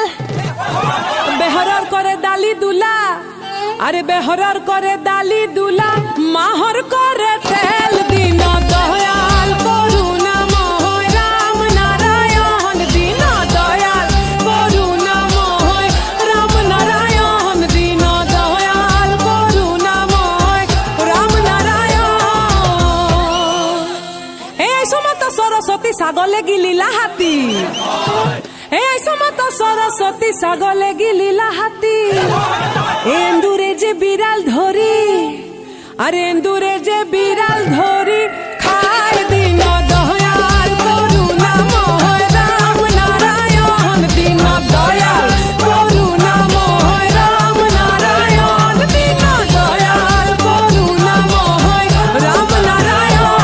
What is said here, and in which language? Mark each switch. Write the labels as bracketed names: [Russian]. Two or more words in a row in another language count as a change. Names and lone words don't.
[Assamese] বেহৰৰ কৰে দালি দুলা আৰে বেহৰৰ কৰে দালি দুলা মাহৰ কৰে তেল দিন দয়াল কৰুণা মোহ ৰাম নাৰায়ণ দিন দয়াল কৰুণা মোহ ৰাম নাৰায়ণ দিন দয়াল কৰুণা মোহ ৰাম নাৰায়ণ [Bangla] এই সমত সরস্বতী ছাগলে গিলিলা হাতী এই সমত সরস্বতী ছাগলে গিলিলা হাতী এন্দুরে যে বিড়াল ধরি আরে এন্দুরে যে বিড়াল ধরি খায় দিন দয়াল করুণা মোহ রাম নারায়ণ দিন দয়াল করুণা মোহ রাম নারায়ণ দিন দয়াল করুণা মোহ রাম নারায়ণ